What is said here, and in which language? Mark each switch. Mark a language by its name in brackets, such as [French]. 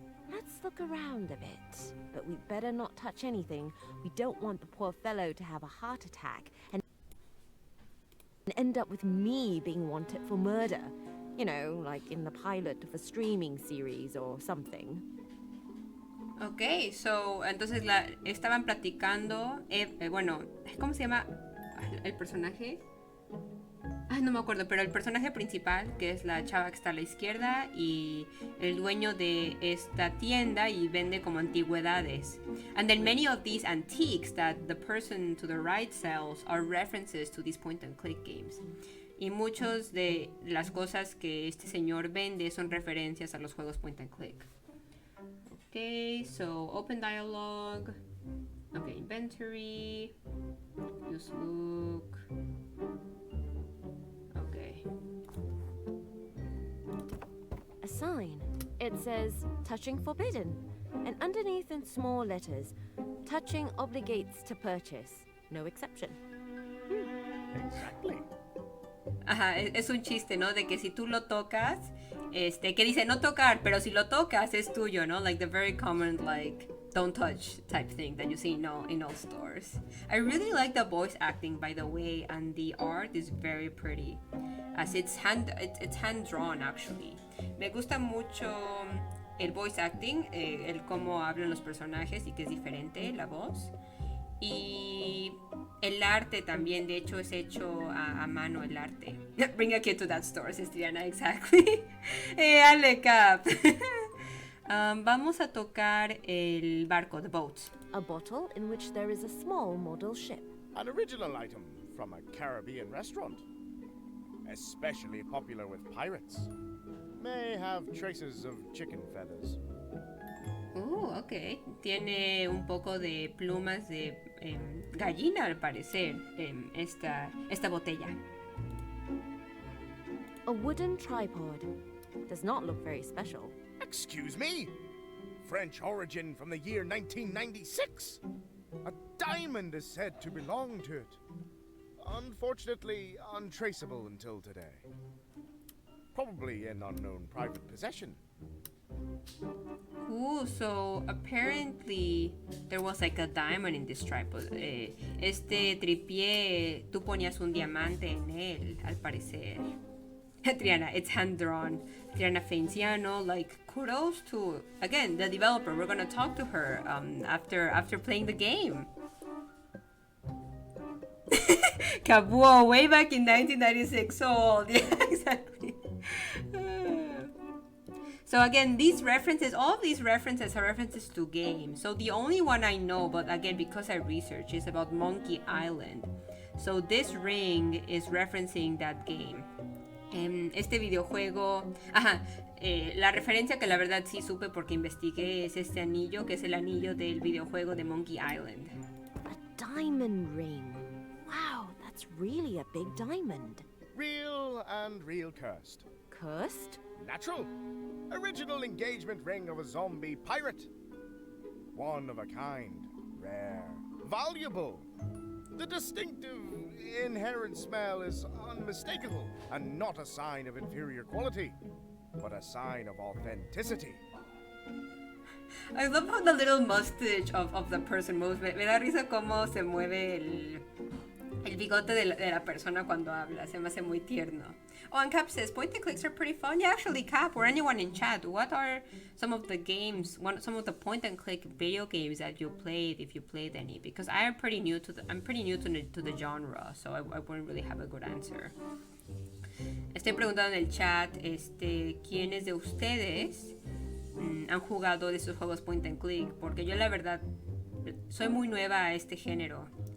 [English] Let's look around a bit, but we'd better not touch anything. We don't want the poor fellow to have a heart attack and end up with me being wanted for murder. You know, like in the pilot of a streaming series or something. Ok, so, [Spanish] entonces estaban platicando, bueno, ¿cómo se llama el personaje? Ay, no me acuerdo, pero el personaje principal, que es la chava que está a la izquierda, y el dueño de esta tienda y vende como antigüedades. [English] And then many of these antiques that the person to the right sells are references to these point and click games. [Spanish] Y muchos de las cosas que este señor vende son referencias a los juegos point and click. [English] Okay, so open dialogue. Okay, inventory. Use look. Okay. A sign. It says, touching forbidden. And underneath in small letters, touching obligates to purchase. No exception. Exactly. [Spanish] Ajá, es un chiste, ¿no? De que si tú lo tocas, que dice no tocar, pero si lo tocas es tuyo, ¿no? [English] Like the very common, like, don't touch type thing that you see in all stores. I really like the voice acting, by the way, and the art is very pretty. As it's hand drawn, actually. [Spanish] Me gusta mucho el voice acting, el cómo hablan los personajes y que es diferente la voz. Y el arte también, de hecho, es hecho a mano el arte. [English] Bring a kid to that store, says Triana, exactly. [Spanish] Ale Cap. Vamos a tocar el barco, [English] the boat. A bottle in which there is a small model ship. An original item from a Caribbean restaurant. Especially popular with pirates. May have traces of chicken feathers. Ok. [Spanish] Tiene un poco de plumas de gallina, al parecer, esta botella. [English] A wooden tripod. Does not look very special. Excuse me? French origin from the year 1996. A diamond is said to belong to it. Unfortunately, untraceable until today. Probably in unknown private possession. So apparently there was like a diamond in this tripod. [Spanish] Este tripié, tú ponías un diamante en él, al parecer. [English] Triana, it's hand drawn. Triana Feinciano, like, kudos to, again, the developer. We're gonna talk to her after playing the game. Kabuo, way back in 1996, so old. Yeah, exactly. So again, these references, all of these references are references to games. So the only one I know, but again, because I researched, is about Monkey Island. So this ring is referencing that game. [Spanish] Este videojuego, la referencia que la verdad sí supe porque investigué es este anillo, que es el anillo del videojuego de Monkey Island. [English] A diamond ring. Wow, that's really a big diamond. Real and real cursed. Cursed? Natural. Original engagement ring of a zombie pirate. One of a kind. Rare. Valuable. The distinctive, inherent smell is unmistakable and not a sign of inferior quality, but a sign of authenticity. I love how the little mustache of the person moves. [Spanish] Me da risa cómo se mueve el bigote de la persona cuando habla. Se me hace muy tierno. [English] Oh, and Cap says, point and clicks are pretty fun. Yeah, actually, Cap, or anyone in chat, what are some of the games, some of the point and click video games that you played, if you played any? Because I'm pretty new to the genre, so I wouldn't really have a good answer. [Spanish] Estoy preguntando en el chat, ¿quiénes de ustedes han jugado de esos juegos point and click? Porque yo la verdad soy muy nueva a este género.